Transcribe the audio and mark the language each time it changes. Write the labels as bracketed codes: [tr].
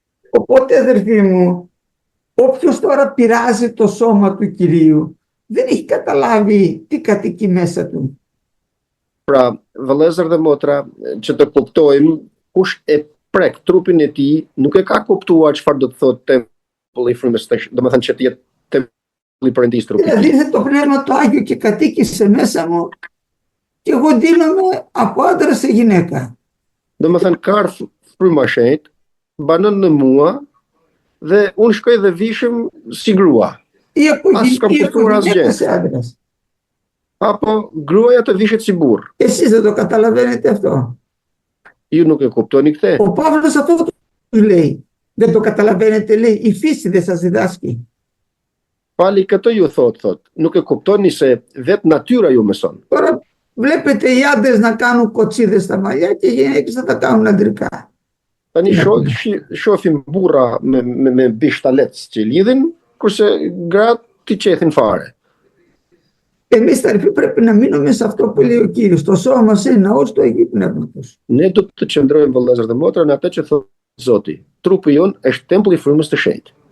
[el] Οπότε, αδερφοί μου, όποιος τώρα πειράζει το σώμα του Κυρίου, δεν έχει καταλάβει τι κατοικεί μέσα του. [sq] Pra, vëllezër dhe motra, që të kuptojmë, kush e prek trupin e tij, nuk e ka kuptuar çfarë do të thotë tempulli i frymës së, domethënë që të jetë tempulli i Perëndisë trupit. [el] Δηλαδή, ήρθε το Πνεύμα το Άγιο και κατοίκησε μέσα μου και εγώ ντύνομαι από άντρα σε γυναίκα. [sq] Domethënë ka ardhur fryma e shenjtë, banon në mua dhe unë shkoj dhe vishem si grua. [el] Ή από γυναίκα σε άντρας. [sq] Apo gruaja të vishet si burr. [el] Εσείς δεν το καταλαβαίνετε αυτό. [sq] Ju nuk e kuptoni këtë. [el] Ο Παύλος αυτό του λέει. Δεν το καταλαβαίνετε, λέει, η φύση δεν σας διδάσκει. [sq] Pali këtë ju thot, nuk e kuptoni se vetë natyra ju mëson. [el] Τώρα βλέπετε οι άντρες να κάνουν κοτσίδες στα μαλλιά και οι γυναίκες να τα κάνουν αντρικά. [sq] Tani shohim burra me bishtalet që lidhin, kurse gratë ti qethin fare. [el] Εμείς τα ρηφή πρέπει να μείνουμε σε αυτό που λέει ο Κύριος. Το σώμα μας είναι ναός του Αγίου Πνεύματος. [sq] Ne do të qëndrojmë vëllezër dhe motra në atë që thot Zoti. Trupi jon është tempulli i frymës së shenjtë.